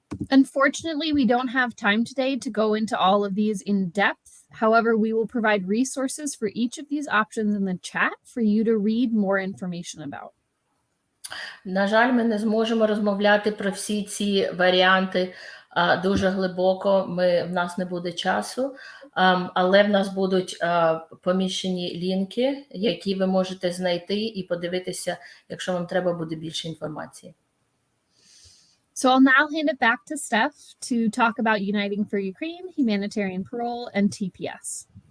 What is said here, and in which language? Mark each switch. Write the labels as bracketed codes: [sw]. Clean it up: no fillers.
[en] Unfortunately, we don't have time today to go into all of these in depth. However, we will provide resources for each of these options in the chat for you to read more information about. [uk] На жаль, ми не зможемо розмовляти про всі ці варіанти дуже глибоко, в нас не буде часу, але в нас будуть поміщені лінки, які ви можете знайти і подивитися, якщо вам треба буде більше інформації. [en] So I'll now hand it back to Steph to talk about Uniting for Ukraine, humanitarian parole, and TPS.